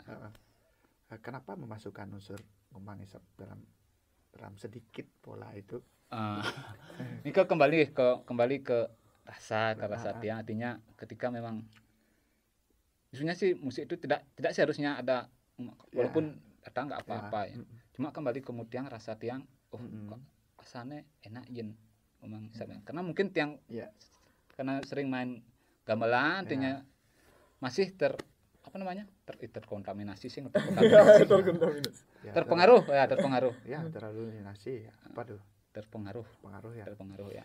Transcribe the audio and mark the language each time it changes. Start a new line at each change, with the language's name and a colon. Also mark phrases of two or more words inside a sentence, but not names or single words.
Indonesian: Kenapa memasukkan unsur
Balinese: ngumbang ngisep
Indonesian: dalam sedikit pola itu ini kembali ke rasa tiang artinya ketika memang sebenarnya sih musik itu tidak seharusnya ada walaupun ada nggak apa-apa ya. Cuma kembali ke tiang rasa tiang kok rasanya enak jen memang karena mungkin tiang karena sering main gamelan artinya masih terkontaminasi sih terpengaruh ya